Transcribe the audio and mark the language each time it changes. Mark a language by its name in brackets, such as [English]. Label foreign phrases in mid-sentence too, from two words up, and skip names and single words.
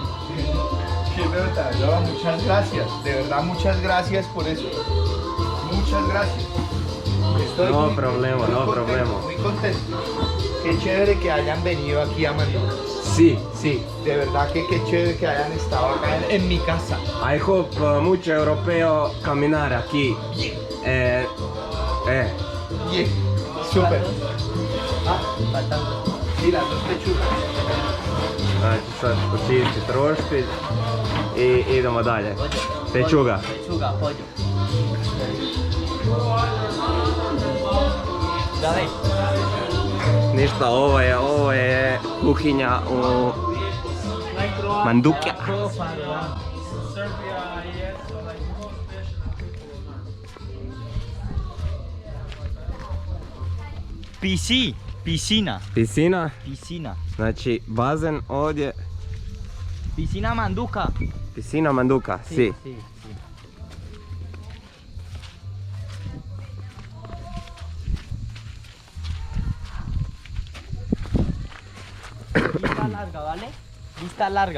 [Spanish] Sí, verdad, no, muchas gracias. De verdad, muchas gracias por eso. Muchas gracias. Estoy No muy- problema, muy no contento, problema. Muy contento. Qué chévere que hayan venido aquí a Manila. Sí. Sí, de verdad que qué chévere que hayan estado acá en mi casa. [English] I hope [Spanish] mucho europeo caminar aquí. Bien, súper. Ah, Faltan. sí, las dos pechugas. [Croatian] Znači sad počisti trošpilj i idemo dalje. [Spanish] Pechuga. Pechuga, pollo. Dale. [Croatian] Ništa, ovo je kuhinja u Mandukja. [Spanish] Piscina. [Croatian] Pisina, znači bazen ovdje, [Spanish] Piscina Manduka. pisina Manduka, si. Sí. Vista larga, ¿vale? Vista larga.